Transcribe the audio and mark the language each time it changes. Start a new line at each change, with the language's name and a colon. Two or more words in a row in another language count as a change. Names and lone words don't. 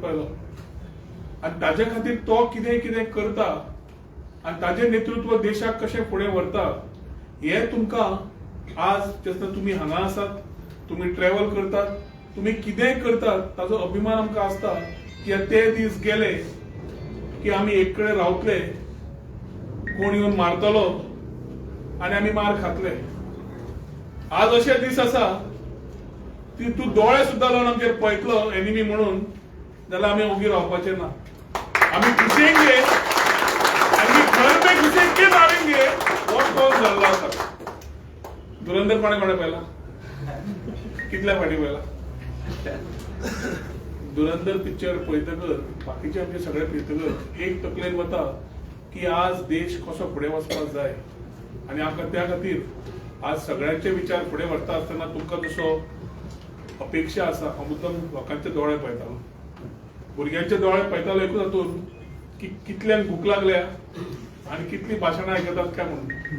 Konkani: पळयलो आणि ताजे खातीर तो कितें कितें करता आणि ताजे नेतृत्व देशाक कशें फुडें व्हरता हे तुमकां आज जेन्ना तुम्ही हांगा आसात, तुम्ही ट्रॅव्हल करतात, तुम्ही कितेंय करतात ताजो अभिमान आमकां आसता की ते दीस गेले की आमी एक कडेन रावतले, कोण येवन मारतलो आणि आमी मार खातले. आज अशे दीस आसा ती तू दोळे सुद्धा लावून आमचेर पळयतलो एनिमी म्हणून जाल्यार आमी ओगी रावपाचे ना. आमी घुसेंगे आनी
Hindi: घर में घुसेंगे मारेंगे
Konkani: हो कौल जाल्लो आसा. धुरंधर कोणे पाहिला? कितल्या फाटी पाहिला? धुरंधर पिक्चर पळयतकर बाकीचे आमचे सगळे पळयतकर एक तकलेन वता की आज देश कसो फुडें वचपाक जाय आनी आमकां त्या खातीर आज सगळ्यांचे विचार फुडें व्हरता आसतना तुमकां जसो अपेक्षा आसा हांव मुद्दम लोकांचे दोळे पळयतालो, भुरग्यांचे दोळे पळयतालो एकूच हातून की कितल्यांक भूक लागल्या आनी कितली भाशणां आयकतात काय म्हणून.